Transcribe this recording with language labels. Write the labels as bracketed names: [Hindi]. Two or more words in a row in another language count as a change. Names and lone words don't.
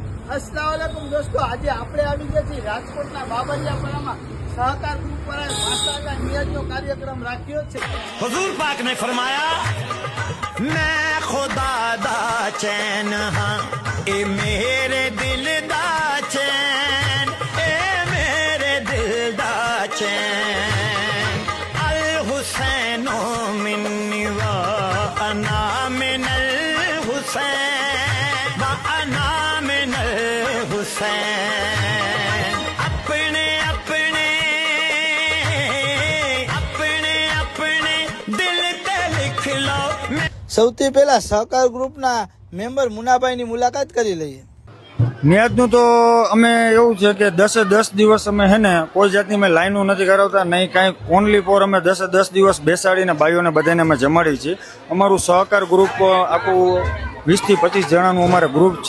[Hindi] अस्सलाम वालेकुम दोस्तों, आज [Gujarati] આપણે આવી ગયા છીએ રાજકોટના બાબરિયાપરામાં સહકાર ગ્રુપ પર માસાલા નિયતનો કાર્યક્રમ રાખ્યો છે। [Punjabi] ਹੁਜ਼ੂਰ ਪਾਕ ਨੇ ਫ਼ਰਮਾਇਆ ਮੈਂ ਖ਼ੁਦਾ ਦਾ ਚੈਨ ਹਾਂ ਏ ਮੇਰੇ ਦਿਲ ਦਾ ਚੈਨ ਏ ਮੇਰੇ ਦਿਲ ਦਾ ਚੈਨ [Arabic] الحسين مني وأنا من الحسين وأنا من الحسين [Punjabi] ਅਪਣੇ ਅਪਣੇ ਅਪਣੇ ਅਪਣੇ ਦਿਲ ਤੇ ਲਿਖ ਲੋ। [Gujarati] સૌથી પહેલા સહકાર ગ્રુપના મેમ્બર મુનાભાઈની મુલાકાત કરી લઈએ। નિયતનું તો અમે એવું છે કે 10 દિવસ અમે હે ને કોઈ જાતની મેં લાઈનો નથી કરાવતા નહીં કાંઈ, [English] only for [Gujarati] અમે 10 દિવસ બેસાડીને ભાઈઓને બધાને અમે જમાડી છીએ। અમારું સહકાર ગ્રુપ આખું 20 થી 25 જણાનું અમારે ગ્રુપ છે।